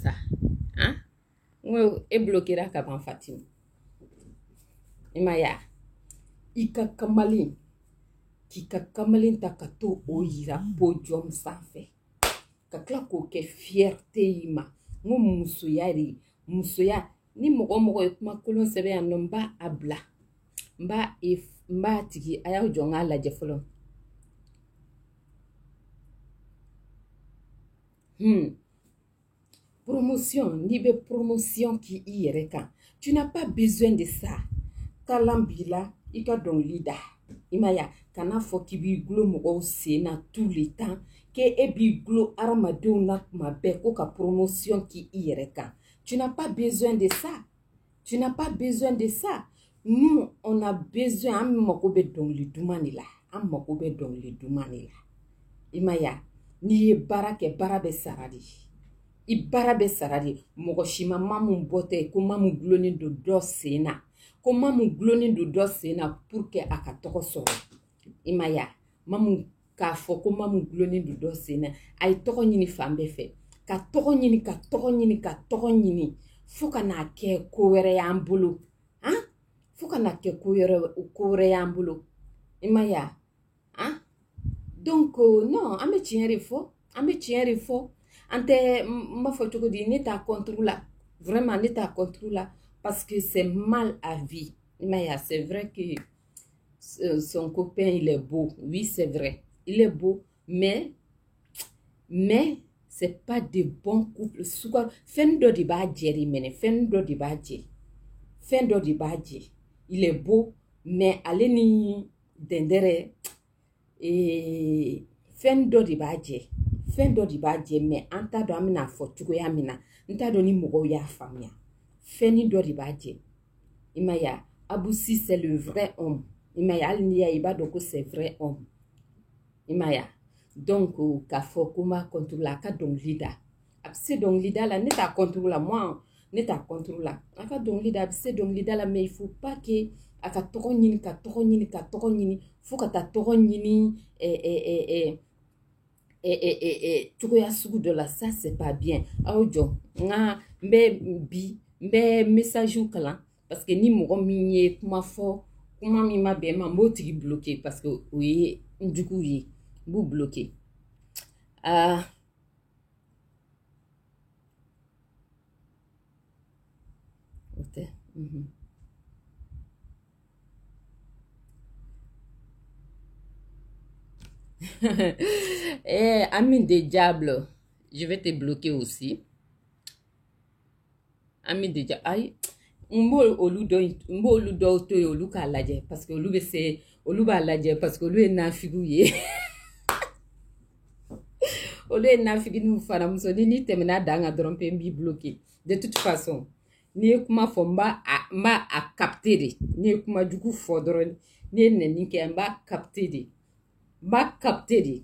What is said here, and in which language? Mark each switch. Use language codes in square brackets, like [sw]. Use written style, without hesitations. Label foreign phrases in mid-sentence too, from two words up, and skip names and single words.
[bm] sa han n ko e bloquera ka ban Fatimu i ma ye i ka kamalen k'i ka kamalen ta ka to o yira podium sanfɛ ka tila k'o kɛ fierté i ma n ko musoya de musoya ni mɔgɔ mɔgɔ ye kuma kolon sɛbɛn yan nɔ n b'a a bila n b'a tigi a y'aw jɔ n k'a lajɛ fɔlɔ promotion n'i bɛ promotion k'i yɛrɛ kan [fr] tu n'as pas besoin de ça [bm] kalan b'i la i ka dɔnkili da i ma ye kana fɔ k'i b'i gulon mɔgɔw sen na [fr] tout le temps [bm] k'e b'i gulon hadamadenw na tuma bɛɛ ko ka promotion k'i yɛrɛ kan [fr] tu n'as pas besoin de ça tu n'as pas besoin de ça nous on a besoin [bm] an mako bɛ dɔnkili duman de la an mako bɛ dɔnkili duman de la i ma ye n'i ye baara kɛ baara bɛ sara de i baara bɛ sara de mɔgɔ si ma mun bɔtɔ ko mun gulonnen don dɔ sen na ko mun gulonnen don dɔ sen na [fr] pour que [bm] a ka tɔgɔ sɔrɔ i ma ye mun k'a fɔ ko mun gulonnen don dɔ sen na a ye tɔgɔ ɲini fan bɛɛ fɛ ka tɔgɔ ɲini ka tɔgɔ ɲini ka tɔgɔ ɲini fo ka n'a kɛ ko wɛrɛ y'an bolo han fo ka n'a kɛ ko wɛrɛ y'an bolo i ma ye han donc non an bɛ tiɲɛ de fɔ an tɛ n b'a fɔ cogo di ne t'a contre la vraiment ne t'a contre la [fr] parce que c'est mal à vie [bm] i ma ye [fr] c'est vrai que son copain il est beau oui c'est vrai il est beau mais c'est pas de bons couples [bm] fɛn dɔ de b'a jɛ de minɛ fɛn dɔ de b'a jɛ [fr] il est beau mais [bm] ale ni dɛndɛrɛ fɛn dɔ de b'a jɛ mais an t'a dɔn an bɛna fɔ cogoya min na n t'a dɔn ni mɔgɔw y'a faamuya fɛn dɔ de b'a jɛ i ma ye Abousi [fr] c'est le vrai homme [bm] i ma ye hali n'i y'a ye i b'a dɔn ko [fr] c'est vrai homme [bm] i ma ye donc k'a fɔ ko n b'a contre la a ka dɔnkili da a bɛ se dɔnkili da la ne t'a contre la moi ne t'a contrôle la a ka dɔnkili da a bɛ se dɔnkili da la [fr] mais il faut pas que [bm] a ka tɔgɔ ɲini ka tɔgɔ ɲini ka tɔgɔ ɲini fo ka taa tɔgɔ ɲini cogoya sugu dɔ la [fr] ça c'est pas bien [bm] aw jɔ nka n bɛ message kalan [fr] parce que [bm] ni mɔgɔ min ye kuma fɔ kuma min ma bɛn ma n b'o tigi bloquer [fr] parce que [bm] o ye n juguw ye n b'u bloquer o tɛ [fr] ami de diable, je vais te bloquer aussi. Ami de diable, aïe, [bm] mbo olu do to olu ka lajɛ [fr] parce que [bm] olu bɛ se olu b'a lajɛ [fr] parce que [bm] olu ye nafigiw ye. Olu ye nafiginiw fana musonin tɛmɛna dan kan dɔrɔn pe n b'i bloquer. [fr] De toute façon, [bm] n'i ye kuma fɔ n b'a a capter de. N'i ye kuma jugu fɔ dɔrɔn n'i ye nɛni kɛ n b'a capter de. N b'a capter de.